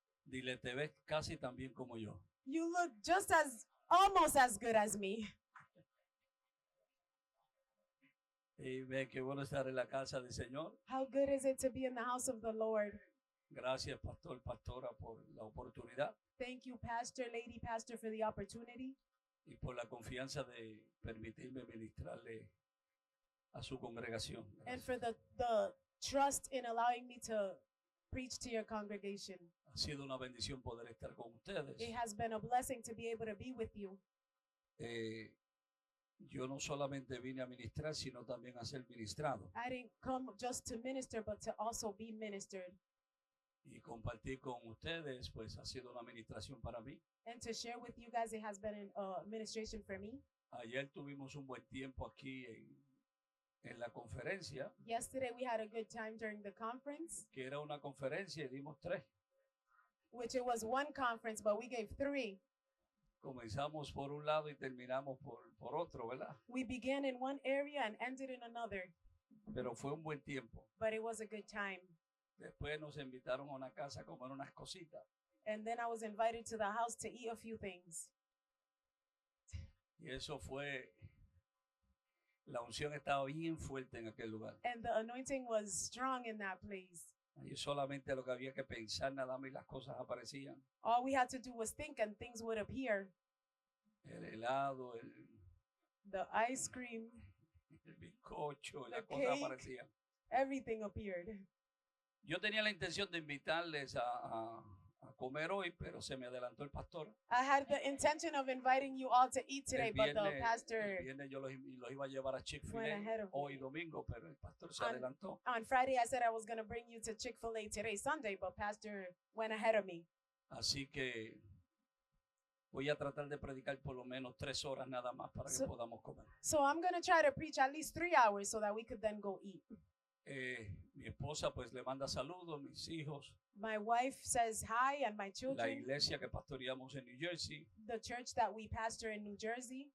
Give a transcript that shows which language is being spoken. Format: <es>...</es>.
<es>Dile, te ves casi tan bien como yo.</es> <en>You look just almost as good as me.</en> <es>Y ve qué bueno estar en la casa del Señor.</es> <en>How good is it to be in the house of the Lord?</en> <es>Gracias, pastor, pastora, por la oportunidad</es> <en>Thank you, Pastor, Lady Pastor, for the opportunity</en> <es>y por la confianza de permitirme ministrarle a su congregación.</es> <en>and</en> <es>Gracias.</es> <en>for the trust in allowing me to preach to your congregation.</en> <es>Ha sido una bendición poder estar con ustedes.</es> <en>It has been a blessing to be able to be with you.</en> <es>Yo no solamente vine a ministrar, sino también a ser ministrado</es> <en>I didn't come just to minister, but to also be ministered</en> <es>y compartir con ustedes, pues ha sido una administración para mí.</es> <en>and to share with you guys. It has been an administration for me.</en> <es>Ayer tuvimos un buen tiempo aquí en la conferencia,</es> <en>Yesterday we had a good time during the conference,</en> <es>que era una conferencia y dimos 3.</es> <en>which it was one conference, but we gave 3.</en> <es>Comenzamos por un lado y terminamos por otro, ¿verdad?</es> <en>We began in one area and ended in another,</en> <es>Pero fue un buen tiempo.</es> <en>but it was a good time.</en> <es>Después nos invitaron a una casa a comer unas cositas.</es> <en>And then I was invited to the house to eat a few things.</en> <es>Y eso fue, la unción estaba bien fuerte en aquel lugar.</es> <en>And the anointing was strong in that place.</en> <es>Ahí solamente lo que había que pensar nada más y las cosas aparecían.</es> <en>All we had to do was think and things would appear.</en> <es>El helado,</es> <en>The ice cream,</en> <es>el bizcocho,</es> <en>The</en> <es>las cosas</es> <en>cake.</en> <es>aparecían.</es> <en>everything appeared.</en> <es>Yo tenía la intención de invitarles a comer hoy, pero se me adelantó el pastor.</es> <en>I had the intention of inviting you all to eat today,</en> <es>El</es> <en>but the</en> <es>el</es> <en>pastor</en> <es>viernes yo los iba a llevar a</es> <en>went</en> <es>Chick-fil-A</es> <en>ahead of</en> <es>hoy</es> <en>me.</en> <es>domingo, pero el pastor se</es> <en>On-</en> <es>adelantó.</es> <en>On Friday, I said I was going to bring you to Chick-fil-A today, Sunday, but pastor went ahead of me.</en> <es>Así que voy a tratar de predicar por lo menos 3 horas nada más para que</es> <en>So-</en> <es>podamos comer.</es> <en>So I'm going to try to preach at least 3 hours so that we could then go eat.</en> <es>Mi esposa pues le manda saludos, mis hijos,</es> <en>My wife says hi, and my</en> <es>la</es> <en>children,</en> <es>iglesia que pastoreamos en New Jersey.</es> <en>the church that we pastor in New Jersey.</en>